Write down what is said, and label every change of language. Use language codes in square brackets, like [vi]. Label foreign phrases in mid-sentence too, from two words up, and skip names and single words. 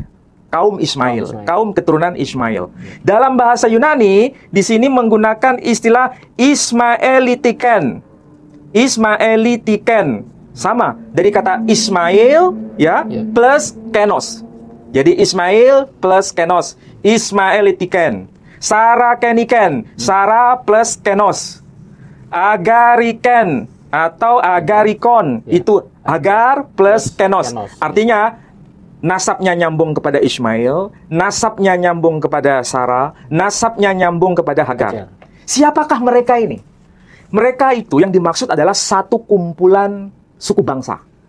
[id] Kaum Ismail, kaum keturunan Ismail. Dalam bahasa Yunani, di sini menggunakan istilah Ismaelitiken. Ismaelitiken. Sama, dari kata Ismail, plus Kenos. Jadi Ismail plus Kenos. Ismaelitiken. Sarakeniken. Sara plus Kenos. Agariken atau agarikon. Itu Hagar plus Kenos. Artinya, nasabnya nyambung kepada Ismail, nasabnya nyambung kepada Sarah, nasabnya nyambung kepada Hagar. Siapakah mereka ini? Mereka itu yang dimaksud adalah satu kumpulan suku bangsa.